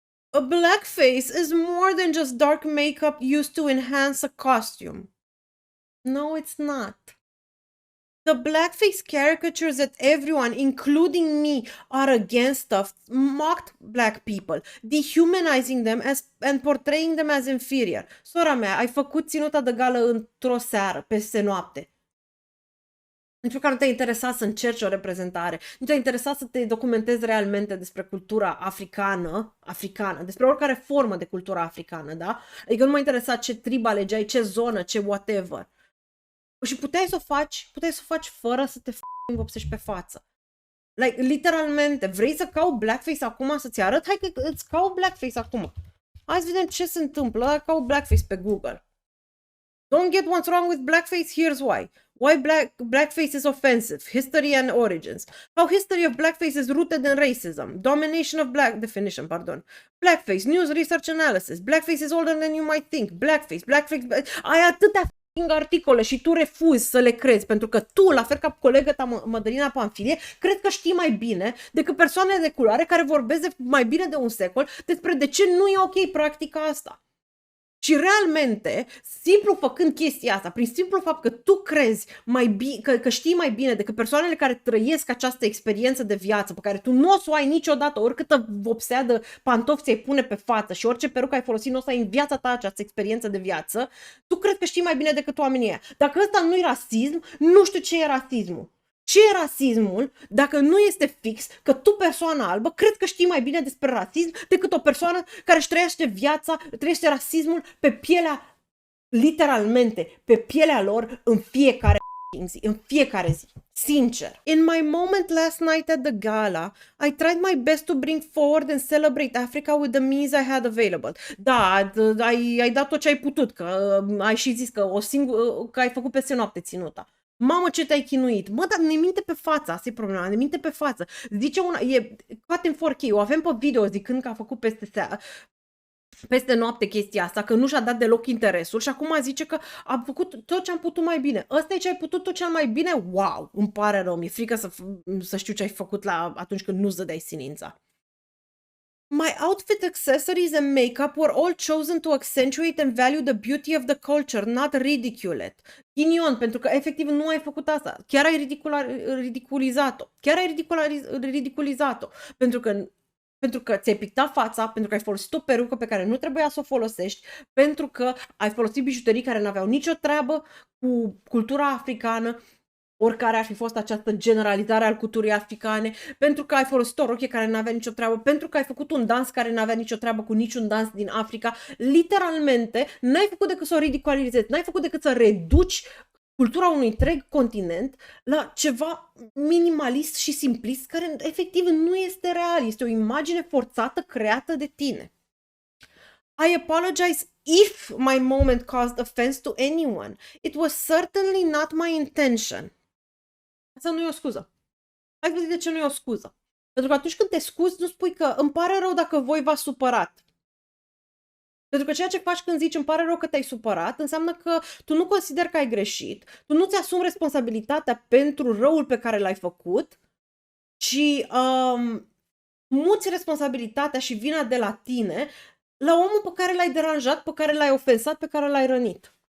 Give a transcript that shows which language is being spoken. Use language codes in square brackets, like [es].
[en] A blackface is more than just dark makeup used to enhance a costume. No, it's not. The blackface caricatures that everyone, including me, are against of mocked black people, dehumanizing them and portraying them as inferior. [ro] Sora mea, ai făcut ținuta de gală într-o seară, peste noapte. Nici măcar nu te-a interesat să încerci o reprezentare, nu te-a interesat să te documentezi realmente despre cultura africană, despre oricare formă de cultură africană, da? Adică nu m-a interesat ce trib alegeai, ce zonă, ce whatever. Și puteai să o faci fără să te vopsești pe față. Like, literalmente, vrei să caut blackface acum să-ți arăt? Hai că îți caut blackface acum. Hai să vedem ce se întâmplă, caut blackface pe Google. [en] Don't get what's wrong with blackface? Here's why. Why blackface is offensive. History and origins. How history of blackface is rooted in racism. Domination of definition, pardon. Blackface, news, research, analysis. Blackface is older than you might think. Blackface. [ro] Ai atâtea articole și tu refuzi să le crezi, pentru că tu, la fel ca colegă ta Mădălina Pamfilie, cred că știi mai bine decât persoanele de culoare care vorbesc mai bine de un secol despre de ce nu e ok practica asta. Și realmente, simplu făcând chestia asta, prin simplu fapt că tu crezi că știi mai bine decât persoanele care trăiesc această experiență de viață, pe care tu nu o să o ai niciodată, oricâtă vopseadă pantofi ți-ai pune pe față și orice perucă ai folosit, nu o să ai în viața ta această experiență de viață, tu crezi că știi mai bine decât oamenii ăia. Dacă ăsta nu e rasism, nu știu ce e rasismul. Ce e rasismul dacă nu este fix că tu, persoana albă, cred că știi mai bine despre rasism decât o persoană care își trăiește rasismul pe pielea, literalmente, pe pielea lor în fiecare zi. Sincer. [en] In my moment last night at the gala, I tried my best to bring forward and celebrate Africa with the means I had available. [ro] Da, ai dat tot ce ai putut, că ai și zis că că ai făcut peste noapte ținuta. Mamă, ce te-ai chinuit. Mă, dar ne minte pe față, asta e problema, ne minte pe față. Zice una, e cut în 4K, o avem pe video zicând că a făcut peste noapte chestia asta, că nu și-a dat deloc interesul și acum zice că a făcut tot ce am putut mai bine. Ăsta e ce ai putut tot cel mai bine? Wow, îmi pare rău, mi-e frică să știu ce ai făcut atunci când nu-ți dădeai sinința. [en] My outfit, accessories and makeup were all chosen to accentuate and value the beauty of the culture, not ridicule it. [ro] Ghinion, pentru că efectiv nu ai făcut asta. Chiar ai ridiculizat-o. Pentru că ți-ai pictat fața, pentru că ai folosit o perucă pe care nu trebuia să o folosești, pentru că ai folosit bijuterii care nu aveau nicio treabă cu cultura africană, oricare ar fi fost această generalizare al culturii africane, pentru că ai folosit o rochie care nu avea nicio treabă, pentru că ai făcut un dans care nu avea nicio treabă cu niciun dans din Africa. Literalmente, n-ai făcut decât să o ridiculizezi, n-ai făcut decât să reduci cultura unui întreg continent la ceva minimalist și simplist, care efectiv nu este real, este o imagine forțată creată de tine. [en] I apologize if my moment caused offense to anyone. It was certainly not my intention. [ro] Asta nu e o scuză. Hai să zic de ce nu e o scuză. Pentru că atunci când te scuzi, nu spui că îmi pare rău dacă voi v-ați supărat. Pentru că ceea ce faci când zici îmi pare rău că te-ai supărat, înseamnă că tu nu consideri că ai greșit, tu nu ți-asumi responsabilitatea pentru răul pe care l-ai făcut, ci muți responsabilitatea și vina de la tine la omul pe care l-ai deranjat, pe care l-ai ofensat, pe care l-ai rănit.